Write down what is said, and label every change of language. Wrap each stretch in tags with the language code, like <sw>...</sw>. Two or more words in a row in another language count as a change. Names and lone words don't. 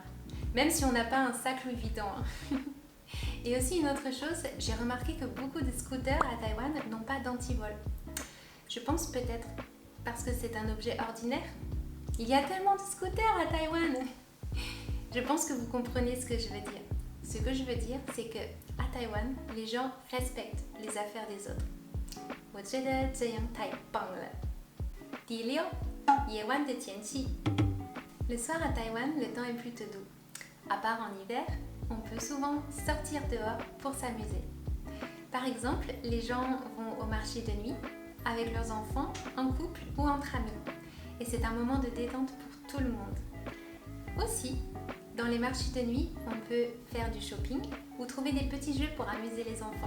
<fr>Même si on n'a pas un sac Louis Vuitton. Et aussi une autre chose, j'ai remarqué que beaucoup de scooters à Taïwan n'ont pas d'antivol. Je pense peut-être parce que c'est un objet ordinaire. Il y a tellement de scooters à Taïwan. Je pense que vous comprenez ce que je veux dire. Ce que je veux dire, c'est que à Taïwan, les gens respectent les affaires des autres.</fr> <zh>我觉得这样太棒了。第六，夜晚的天气。</zh> <fr>Le soir à Taïwan, le temps est plutôt doux. À part en hiver, on peut souvent sortir dehors pour s'amuser. Par exemple, les gens vont au marché de nuit avec leurs enfants, en couple ou entre amis. Et c'est un moment de détente pour tout le monde. Aussi, dans les marchés de nuit, on peut faire du shopping ou trouver des petits jeux pour amuser les enfants.</fr>